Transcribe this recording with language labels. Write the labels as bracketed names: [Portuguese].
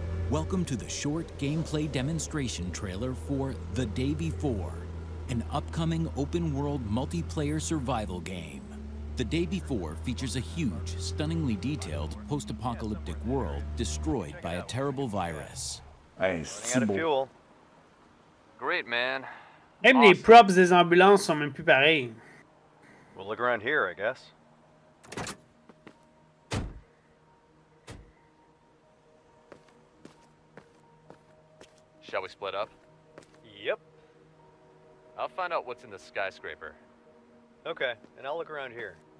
[English] Welcome to the short gameplay demonstration trailer for The Day Before, an upcoming open-world multiplayer survival game. The Day Before features a huge, stunningly detailed post-apocalyptic world destroyed by a terrible virus. [French] Hey, c'est beau. [English] Great, man. [French] Même les props des ambulances sont même plus pareils. [English] We'll look around here, I guess. Shall we split up? Yep. I'll find out what's in the skyscraper. Okay, and I'll look around here.